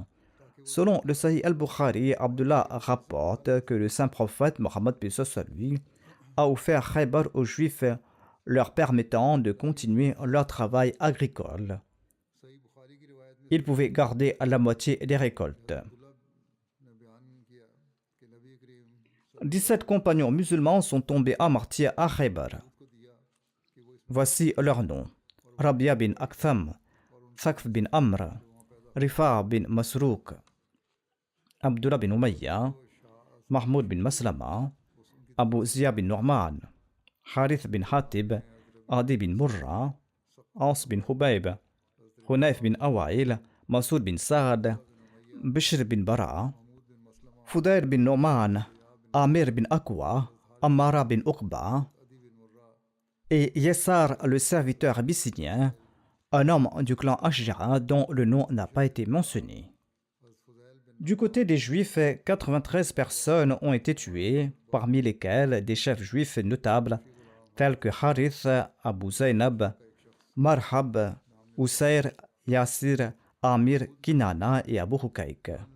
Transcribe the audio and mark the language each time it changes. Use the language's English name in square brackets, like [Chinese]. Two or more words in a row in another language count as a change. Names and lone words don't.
[French] Selon le Sahih al-Bukhari, Abdullah rapporte que le saint prophète Mohammed, paix soit sur lui, a offert Khaybar aux Juifs, leur permettant de continuer leur travail agricole. Ils pouvaient garder la moitié des récoltes. 17 compagnons musulmans sont tombés à martyrs à Khaybar. Voici leurs noms: Rabia bin Aktham, Thaqf bin Amr, Rifa' bin Masrouk, Abdullah bin Umayya, Mahmoud bin Maslama, Abu Zia bin Nu'man, Harith bin Hatib, Adi bin Murra, Aus bin Hubayb, Hunayf bin Awail, Masoud bin Saad, Bishr bin Bara, Fudayr bin Nu'man, Amir bin Aqwa, Ammara bin Uqba et Yassar, le serviteur abyssinien, un homme du clan Ashja dont le nom n'a pas été mentionné. Du côté des Juifs, 93 personnes ont été tuées, parmi lesquelles des chefs juifs notables tels que Harith, Abu Zainab, Marhab, Usayr, Yassir, Amir, Kinana et Abu Hukaik.